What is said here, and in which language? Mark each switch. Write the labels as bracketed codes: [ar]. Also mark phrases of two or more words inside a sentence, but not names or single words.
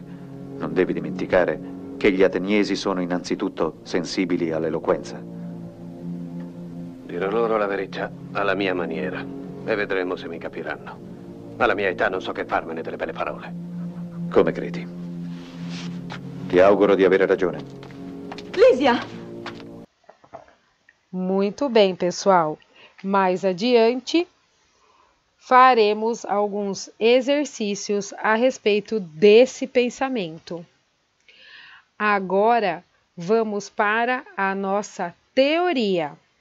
[it] Non devi dimenticare che gli ateniesi sono innanzitutto sensibili all'eloquenza. Dirò loro la verità, alla mia maniera, e vedremo se mi capiranno. Alla mia età non so che farmene delle belle parole. Come credi? Ti auguro di avere ragione. Lísia! [pt] Muito bem, pessoal. Mais adiante, faremos alguns exercícios a respeito desse pensamento. Agora, vamos para a nossa teoria.